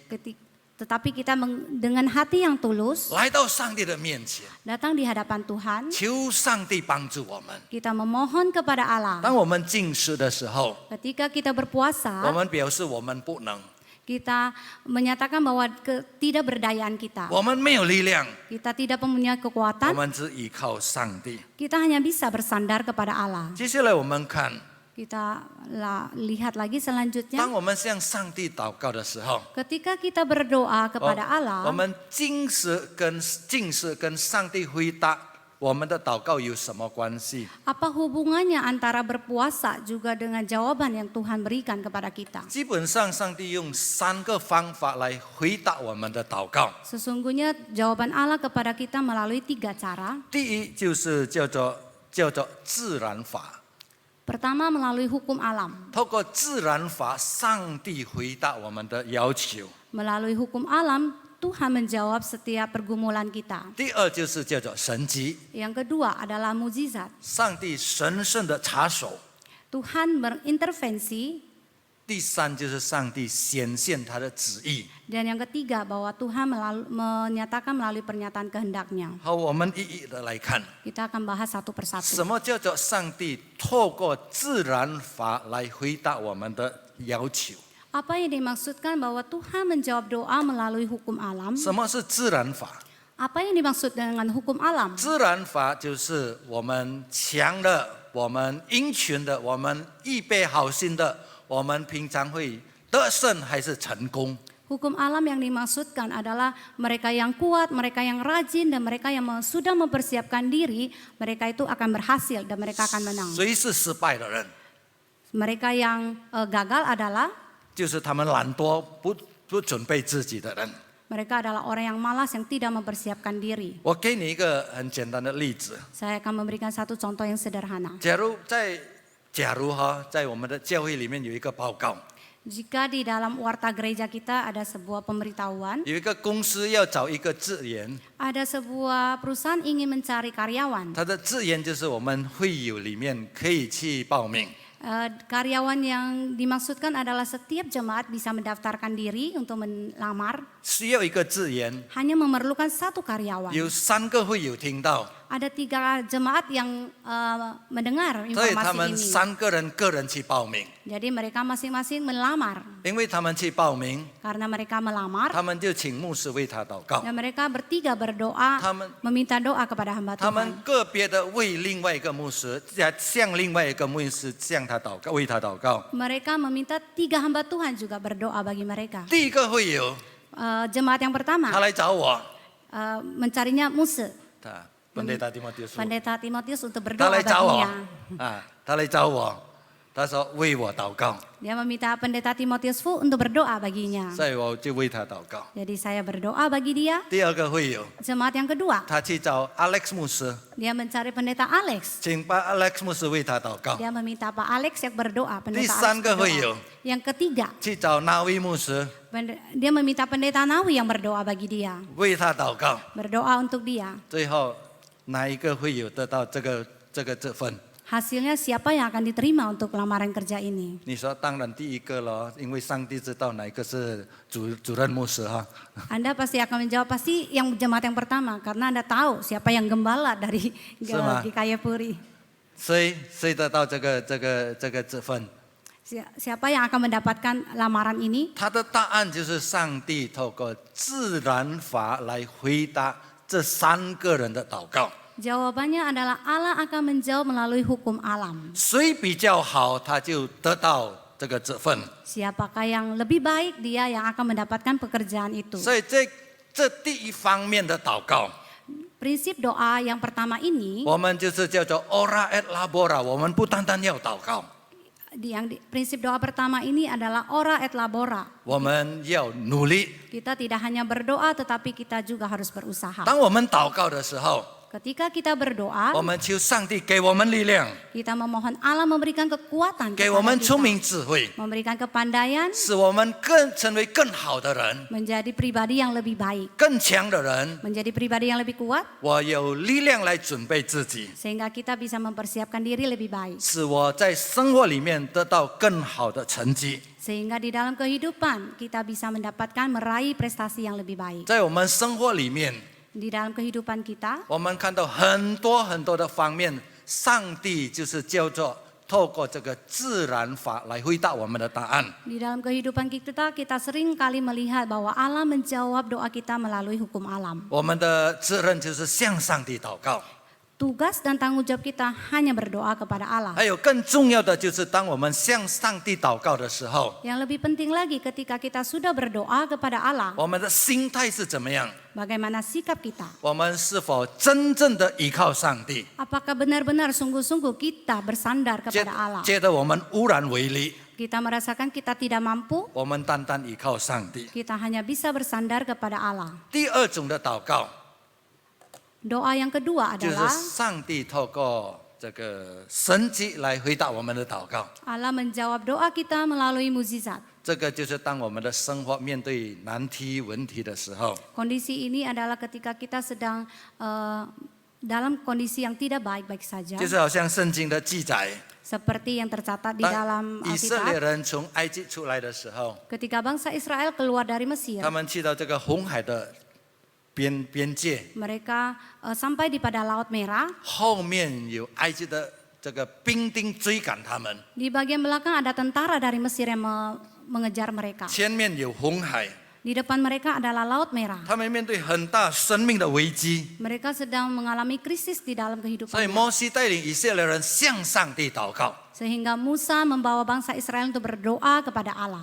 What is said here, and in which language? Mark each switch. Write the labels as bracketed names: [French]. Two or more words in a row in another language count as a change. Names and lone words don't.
[Indonesian] Tetapi kita dengan hati yang tulus [Chinese] 来到上帝的面前， [Indonesian] datang di hadapan Tuhan. [Chinese] 求上帝帮助我们。 [Indonesian] Kita memohon kepada Allah. [Chinese] 当我们禁食的时候， [Indonesian] Ketika kita [Chinese] 我 [Indonesian] berpuasa, [Chinese] 们表示我们不能， [Indonesian] kita menyatakan bahwa ketidakberdayaan kita. [Chinese] 我们没有力量， [Indonesian] Kita tidak mempunyai [Chinese] 我 [Indonesian] kekuatan. [Chinese] 们只依靠上帝。 [Indonesian] Kita hanya bisa bersandar kepada Allah. [Chinese] 接下来我们看， [Indonesian] Kita lihat lagi selanjutnya. [Chinese] 当我们向上帝祷告的时候， [Indonesian] Ketika kita berdoa [Chinese] 我 [Indonesian] kepada Allah, [Chinese] 们禁食跟上帝回答我们的祷告有什么关系？ [Indonesian] Apa hubungannya antara berpuasa juga dengan jawaban yang Tuhan berikan kepada kita? [Chinese] 基本上，上帝用3个方法来回答我们的祷告。 [Indonesian] Sesungguhnya jawaban Allah kepada kita melalui 3 cara. [Chinese] 第一就是叫做自然法， [Indonesian] Pertama melalui hukum alam. [Chinese] 透过自然法，上帝回答我们的要求。 [Indonesian] Melalui hukum alam, Tuhan menjawab setiap pergumulan kita. [Chinese] 第二就是叫做神迹， [Indonesian] Yang kedua adalah mukjizat. [Chinese] 上帝神圣的插手。 [Indonesian] Tuhan berintervensi. [Chinese] 第三就是上帝显现他的旨意。 [Indonesian] Dan yang ketiga bahwa Tuhan menyatakan melalui pernyataan kehendaknya. [Chinese] 好，我们一一的来看， [Indonesian] Kita akan bahas satu [Chinese] 什 [Indonesian] persatu. [Chinese] 么叫做上帝透过自然法来回答我们的要求？ [Indonesian] Apa yang dimaksudkan bahwa Tuhan menjawab doa melalui hukum alam? [Chinese] 什么是自然法？ [Indonesian] Apa yang dimaksud dengan hukum alam? [Chinese] 自然法就是我们强的、我们殷勤的、我们预备好心的，我们平常会得胜还是成功？ [Indonesian] Hukum alam yang dimaksudkan adalah mereka yang kuat, mereka yang rajin, dan mereka yang sudah mempersiapkan diri, mereka itu akan berhasil dan mereka akan menang. [Chinese] 谁是失败的人？ [Indonesian] Mereka yang gagal adalah [Chinese] 就是他们懒惰、不准备自己的人。 [Indonesian] mereka adalah orang yang malas yang tidak mempersiapkan diri. [Chinese] 我给你一个很简单的例子， [Indonesian] Saya akan memberikan satu contoh yang sederhana. [Chinese] 假如在我们的教会里面有一个报告， [Indonesian] Jika di dalam warta gereja kita ada sebuah pemberitahuan, [Chinese] 有一个公司要找一个职员， [Indonesian] ada sebuah perusahaan ingin mencari karyawan. [Chinese] 他的职员就是我们会友里面可以去报名。 [Indonesian] Karyawan yang dimaksudkan adalah setiap jemaat bisa mendaftarkan diri untuk melamar. [Chinese] 需要一个职员， [Indonesian] Hanya memerlukan satu karyawan. [Chinese] 有3个会友听到， [Indonesian] Ada 3 jemaat yang mendengar [Chinese] 所以他 [Indonesian] informasi [Chinese] 们 [Indonesian] ini. [Chinese] 3个人个人去报名， [Indonesian] Jadi mereka masing-masing melamar. [Chinese] 因为他们去报名， [Indonesian] Karena mereka melamar [Chinese] 他们就请牧师为他祷告， [Indonesian] dan mereka bertiga berdoa, [Chinese] 他们 [Indonesian] meminta doa kepada hamba [Chinese] 他们 [Indonesian] Tuhan. [Chinese] 个别的为另外一个牧师，向另外一个牧师向他祷告，为他祷告。 [Indonesian] Mereka meminta 3 hamba Tuhan juga berdoa bagi mereka. [Chinese] 第一个会友， [Indonesian] Jemaat yang [Chinese] 他 [Indonesian] pertama [Chinese] 来找我， [Indonesian] mencarinya Muse, pendeta Timotius， pendeta Timotius untuk [Chinese] 他 [Indonesian] berdoa [Chinese] 来找我 [Indonesian] baginya. [Chinese] 他来找我，他说为我祷告， [Indonesian] Dia meminta pendeta Timotius Fu untuk berdoa baginya. [Chinese] 所以我就为他祷告。 [Indonesian] Jadi saya berdoa bagi dia. [Chinese] 第二个会友， [Indonesian] Jemaat yang kedua, [Chinese] 他去找 Alex 牧师， [Indonesian] dia mencari pendeta Alex. [Chinese] 请把 Alex 牧师为他祷告。 [Indonesian] Dia meminta Pak Alex yang berdoa, [Chinese] 第 [Indonesian] pendeta [Chinese] 三 [Indonesian] Alex [Chinese] 个会友， [Indonesian] berdoa. Yang ketiga, [Chinese] 去找那位牧师 [Indonesian] dia meminta pendeta Nawi yang berdoa bagi dia, [Chinese] 为他祷告。 [Indonesian] berdoa untuk dia. [Chinese] 最后哪一个会友得到这个份？ [Indonesian] Hasilnya siapa yang akan diterima untuk lamaran kerja ini? [Chinese] 你说当然第一个咯，因为上帝知道哪一个是主任牧师哈。 [Indonesian] Anda pasti akan menjawab pasti yang jemaat yang pertama karena Anda tahu siapa yang gembala dari Sama. GKY Puri. [Chinese] 谁得到这个份？ [Indonesian] Siapa yang akan mendapatkan lamaran ini? [Chinese] 他的答案就是上帝透过自然法来回答这3个人的祷告。 [Indonesian] Jawabannya adalah Allah akan menjawab melalui hukum alam. [Chinese] 谁比较好，他就得到这个份。 [Indonesian] Siapakah yang lebih baik, dia yang akan mendapatkan pekerjaan itu. [Chinese] 所以这第一方面的祷告， [Indonesian] Prinsip doa yang pertama ini, [Chinese] 我们就是叫做 [Latin] ora et labora， [Chinese] 我们不单单要祷告， [Indonesian] prinsip doa pertama ini adalah [Latin] ora et labora. [Chinese] 我们要努力。 [Indonesian] Kita tidak hanya berdoa tetapi kita juga harus berusaha. [Chinese] 当我们祷告的时候， [Indonesian] Ketika kita berdoa, [Chinese] 我们求上帝给我们力量， [Indonesian] kita memohon Allah memberikan kekuatan [Chinese] 给我 [Indonesian] kepada [Chinese] 们聪 [Indonesian] kita, [Chinese] 明智慧， [Indonesian] memberikan kepandaian, [Chinese] 使我们成为更好的人， [Indonesian] menjadi pribadi yang lebih baik, [Chinese] 更强的人。 [Indonesian] menjadi pribadi yang lebih kuat, [Chinese] 我有力量来准备自己， [Indonesian] sehingga kita bisa mempersiapkan diri lebih baik. [Chinese] 使我在生活里面得到更好的成绩。 [Indonesian] Sehingga di dalam kehidupan kita bisa mendapatkan meraih prestasi yang lebih baik. [Chinese] 在我们生活里面， [Indonesian] Di dalam kehidupan kita, [Chinese] 我们看到很多的方面，上帝就是叫做透过这个自然法来回答我们的答案。 [Indonesian] di dalam kehidupan kita sering kali melihat bahwa Allah menjawab doa kita melalui hukum alam. [Chinese] 我们的责任就是向上帝祷告， [Indonesian] tugas dan tanggung jawab kita hanya berdoa kepada Allah. [Chinese] 还有更重要的就是，当我们向上帝祷告的时候， [Indonesian] Yang lebih penting lagi ketika kita sudah berdoa kepada Allah, [Chinese] 我们的心态是怎么样？ [Indonesian] bagaimana sikap kita? [Chinese] 我们是否真正的依靠上帝？ [Indonesian] Apakah benar-benar sungguh-sungguh kita bersandar [Chinese] 觉 [Indonesian] kepada Allah? [Chinese] 觉得我们无能为力， [Indonesian] Kita merasakan kita tidak mampu, [Chinese] 我们单单依靠上帝。 [Indonesian] kita hanya bisa bersandar kepada Allah. [Chinese] 第二种的祷告， [Indonesian] Doa yang kedua [Chinese] 就是 [Indonesian] adalah [Chinese] 上帝透过这个神迹来回答我们的祷告。 [Indonesian] Allah menjawab doa kita melalui mukjizat. [Chinese] 这个就是当我们的生活面对难题问题的时候， [Indonesian] Kondisi ini adalah ketika kita sedang dalam kondisi yang tidak baik-baik saja, [Chinese] 就是好像圣经的记载， [Indonesian] seperti yang tercatat di [Chinese] 当 [Indonesian] dalam [Chinese] 以色列 [Indonesian] Alkitab. [Chinese] 人从埃及出来的时候， [Indonesian] Ketika bangsa Israel keluar dari Mesir, [Chinese] 他们去到这个红海的边界， [Indonesian] mereka sampai di pada Laut Merah. [Chinese] 后面有埃及的这个兵丁追赶他们， [Indonesian] Di bagian belakang ada tentara dari Mesir yang mengejar mereka. [Chinese] 前面有红海， [Indonesian] Di depan mereka adalah Laut Merah. [Chinese] 他们面对很大生命的危机， [Indonesian] Mereka sedang mengalami krisis di dalam [Chinese] 所以 [Indonesian] kehidupannya. [Chinese] 摩西带领以色列人向上帝祷告， [Indonesian] Sehingga Musa membawa bangsa Israel untuk berdoa kepada Allah.